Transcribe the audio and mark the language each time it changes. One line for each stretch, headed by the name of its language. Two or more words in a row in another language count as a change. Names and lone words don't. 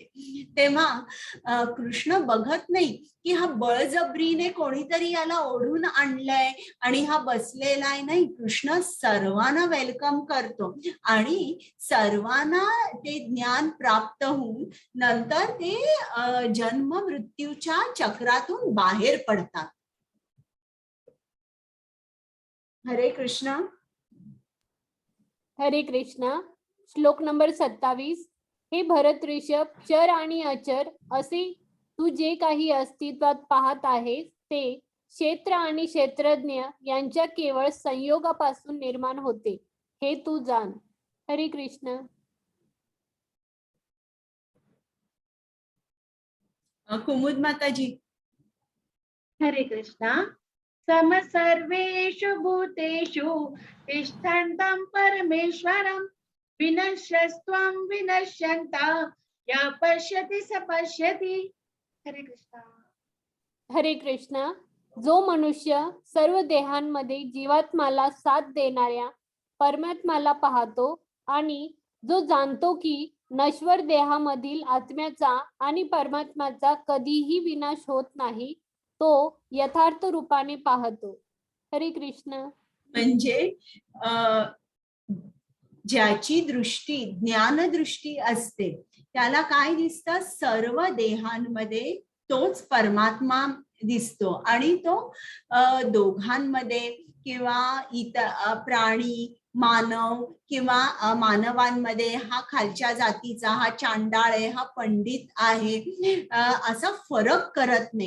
Marathi: तेव्हा कृष्ण बघत नाही की हा बळजबरीने कोणीतरी याला ओढून आणलंय आणि हा बसलेला आहे. नाही, कृष्ण सर्वांना वेलकम करतो आणि सर्वांना ते ज्ञान प्राप्त होऊन नंतर ते जन्म मृत्यूच्या चक्रातून बाहेर पडतात. हरे कृष्ण. हरे कृष्ण. श्लोक नंबर 27. हे भरत ऋषभ, चर आणि अचर असे तू जे काही अस्तित्वात पाहत आहेस ते क्षेत्र आणि क्षेत्रज्ञ यांच्या केवळ संयोगापासून निर्माण होते, हे तू जाण. हरे कृष्ण. कुमुद माताजी. हरे कृष्णा.
Sanskrit: सम सर्वेषु भूतेषु तिष्ठन्तं परमेश्वरं विनश्यस्त्वं विनश्यन्ता या पश्यति स पश्यति.
Marathi: हरे कृष्णा. हरे कृष्ण. जो मनुष्य सर्व देहांमध्ये जीवात्म्याला साथ देणाऱ्या परमात्म्याला पाहतो आणि जो जाणतो की नश्वर देहामधील आत्म्याचा आणि परमात्म्याचा कधीही विनाश होत नाही, तो यथार्थ रूपाने पाहतो. हरे कृष्ण. म्हणजे ज्याची दृष्टी ज्ञानदृष्टी असते त्याला काय दिसतं, सर्व देहांमध्ये तोच परमात्मा दिसतो आणि तो दोघांमध्ये किंवा इतर प्राणी मानव किंवा मानवांमध्ये हा खालच्या जातीचा, हा चांडाळ आहे, हा पंडित आहे, असा फरक करत नाही.